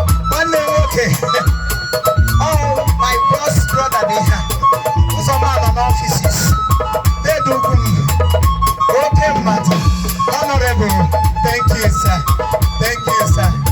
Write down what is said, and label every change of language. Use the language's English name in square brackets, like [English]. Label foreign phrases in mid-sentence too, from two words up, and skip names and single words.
[Igbo] Nwanne m nwoke. [English] Oh, my boss brother dị ha. [Igbo] Ọzọ m nọ n'offices. Dedu ukwu m. Oke mmadụ. Honorable. [English] Thank you, sir. Thank you, sir.